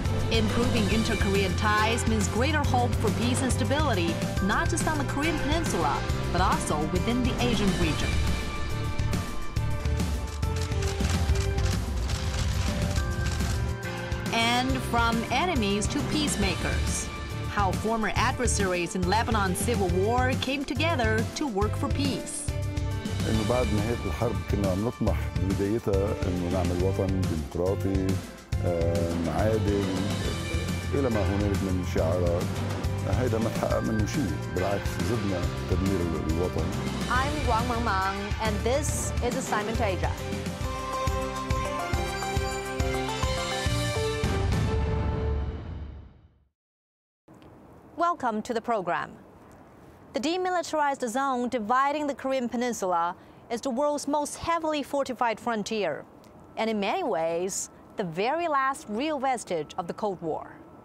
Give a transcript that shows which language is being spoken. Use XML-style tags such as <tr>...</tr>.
<en>Improving inter-Korean ties means greater hope for peace and stability, not just on the Korean Peninsula, but also within the Asian region. And from enemies to peacemakers, how former adversaries in Lebanon's civil war came together to work for peace.</en> <ar>إنه بعد نهاية الحرب كنا عم نطمح ببدايتها إنه نعمل وطن ديمقراطي عادل إلى ما هنالك من شعارات. هيدا ما تحقق منه شيء، بالعكس زدنا تدمير الوطن.</ar> <en>I'm Wang Mengmang, and this is Assignment Asia. Welcome to the program. The demilitarized zone dividing the Korean Peninsula is the world's most heavily fortified frontier, and in many ways, the very last real vestige of the Cold War.</en>